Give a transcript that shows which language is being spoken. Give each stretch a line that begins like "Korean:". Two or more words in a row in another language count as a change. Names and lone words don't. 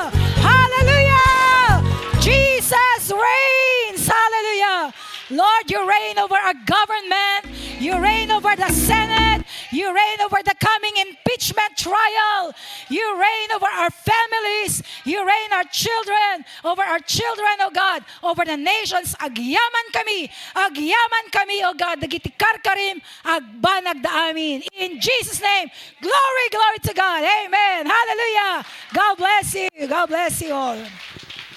English: Hallelujah. Jesus reigns. Hallelujah. Lord, you reign over our government. You reign over the Senate. You reign over the coming impeachment trial. You reign over our families. You reign our children, over our children, oh God, over the nations.
Iloko: Agyaman kami, oh God, nagitikar karim, agbanag da amin.
English: In Jesus' name, glory, glory to God. Amen. Hallelujah. God bless you. God bless you all.